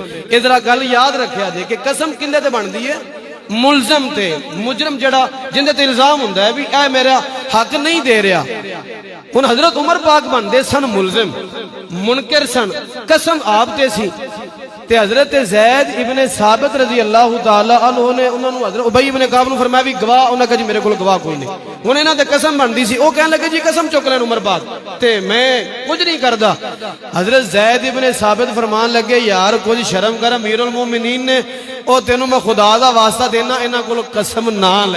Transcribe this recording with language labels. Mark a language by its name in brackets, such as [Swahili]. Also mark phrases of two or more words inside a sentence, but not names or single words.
[Punjabi] اس طرح گل یاد رکھیا جے کہ قسم کیہندے تے بندی ہے? ملزم تے، مجرم جہڑا جیہندے تے الزام ہوندا ہے بھی اے میرا حق نہیں دے رہا. ہن حضرت عمر پاک بندے سن ملزم، منکر سن، قسم آپ تے سی. تے حضرت زید ابن ثابت [Arabic] رضي الله تعالى عنه [Punjabi] نے انہوں نے حضرت ابی ابن کعب نوں فرمایا بھی گواہ، انہوں نے کہا جی میرے کول گواہ کوئی نہیں. ہن انہاں تے قسم بندی سی، وہ کہنے لگے جی قسم چک لین عمر پاک تے میں کچھ نہیں کردا. حضرت زید ابن ثابت فرمان لگے یار کچھ شرم کر، امیر المومنین نے او تینوں میں خدا دا واسطہ دینا، انہاں کول قسم نا لے.